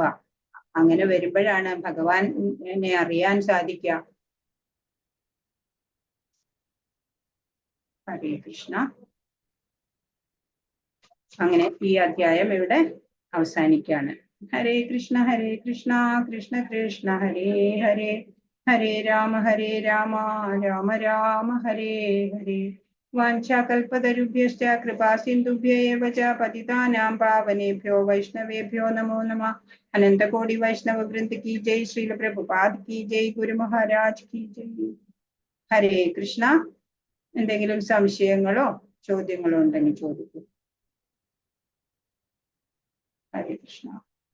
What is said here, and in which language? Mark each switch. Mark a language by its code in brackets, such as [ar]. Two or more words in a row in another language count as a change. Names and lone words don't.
[ml] അങ്ങനെ വരുമ്പോഴാണ് ഭഗവാനെ അറിയാൻ സാധിക്കുക. [sa] ഹരേ കൃഷ്ണ. [ml] അങ്ങനെ ഈ അധ്യായം ഇവിടെ അവസാനിക്കുകയാണ്. [sa] ഹരേ കൃഷ്ണ കൃഷ്ണ കൃഷ്ണ ഹരേ ഹരേ, ഹരേ രാമ രാമ രാമ ഹരേ ഹരേ. വാഞ്ചാകൽപതരുഭ്യശ്ച കൃപാ സിന്ധുഭ്യ ഏവ ച പതിതാനാം പാവനേഭ്യോ വൈഷ്ണവേഭ്യോ നമോ നമഃ. [hi] अनन्तकोटि वैष्णव वृन्द की जय। श्रील प्रभुपाद की जय. गुरु महाराज की जय. [sa] ഹരേ കൃഷ്ണ. [ml] എന്തെങ്കിലും സംശയങ്ങളോ ചോദ്യങ്ങളോ ഉണ്ടെങ്കിൽ ചോദിക്കൂ. [sa] ഹരേ കൃഷ്ണ.